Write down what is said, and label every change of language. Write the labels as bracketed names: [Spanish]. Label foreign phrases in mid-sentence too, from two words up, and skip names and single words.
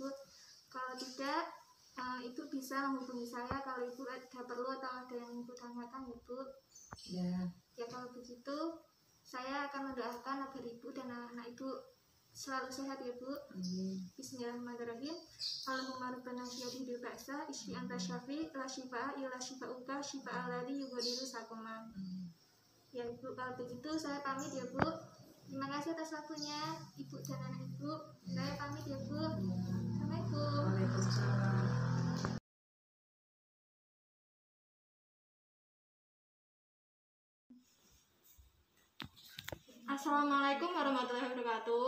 [Indonesian] Kalau tidak, Ibu bisa menghubungi saya kalau Ibu ada perlu atau ada yang Ibu tanyakan ya Bu. Ya. Ya kalau begitu, saya akan mendoakan agar Ibu dan anak-anak Ibu selalu sehat ya Bu. Amin. [Arabic] بسم الله الرحمن الرحيم. اللهم ربنا أذهب البأس اشف أنت الشافي لا شفاء إلا شفاؤك شفاء الذي يغادر سقما. [Indonesian] Ya Ibu, kalau begitu saya pamit ya Bu. Terima kasih atas waktunya Ibu dan anak Ibu. Saya pamit ya Bu. Assalamualaikum. Waalaikumsalam. [Arabic] السلام عليكم ورحمة الله وبركاته.